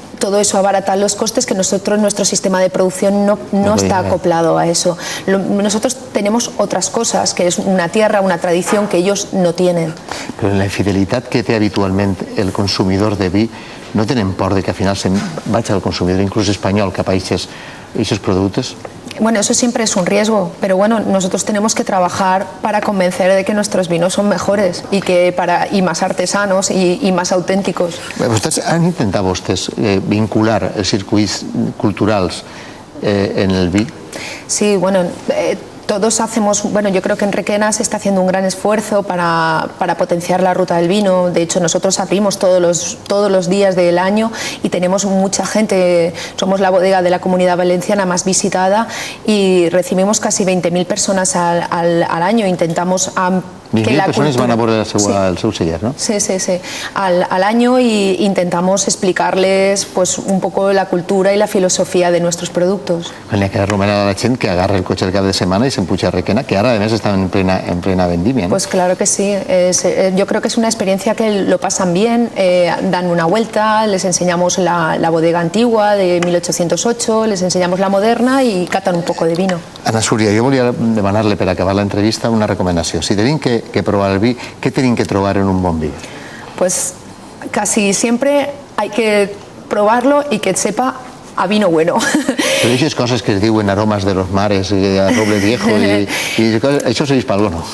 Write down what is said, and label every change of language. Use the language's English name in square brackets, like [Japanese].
[Spanish] todo eso abarata los costes que nuestro sistema de producción no está acoplado a eso. Nosotros tenemos otras cosas, que es una tierra, una tradición que ellos no tienen. [Catalan] Però en la fidelitat que té habitualment el consumidor de vi, no tenen por de que al final se'n vaig al consumidor, inclús espanyol, cap a aquests productes? [Spanish] Bueno, eso siempre es un riesgo, pero bueno, nosotros tenemos que trabajar para convencer de que nuestros vinos son mejores y más artesanos y más auténticos. [Catalan] Han intentat vostès vincular els circuits culturals en el vi? [Spanish] Sí, bueno, todos hacemos, bueno, yo creo que en Requena se está haciendo un gran esfuerzo para potenciar la ruta del vino. De hecho, nosotros abrimos todos los días del año y tenemos mucha gente. Somos la bodega de la Comunidad Valenciana más visitada y recibimos casi 20.000 personas al año. Intentamos que la [Catalan] persones van a veure el seu celler, no? [Spanish] Sí, al año, y intentamos explicarles pues un poco la cultura y la filosofía de nuestros productos. [Catalan] N'hi ha que recomanar a la gent que agarre el cotxe el cap de setmana i se'n puja a Requena, que ara a més estan en plena vendimia, ¿no? [Spanish] Pues claro que sí, yo creo que es una experiencia que lo pasan bien, dan una vuelta, les enseñamos la bodega antigua de 1808, les enseñamos la moderna y catan un poco de vino. [Catalan] Ana Súria, jo volia demanar-li per acabar l'entrevista una recomanació. Si tenim que probar el vi, què tenim que trobar en un bon vi? [Spanish] Pues casi siempre hay que probarlo y que sepa a vino bueno. [Catalan] Però aquestes coses que es diuen aromes de los mares, [Spanish] a roble viejo, [Catalan] això serveix per algo, no?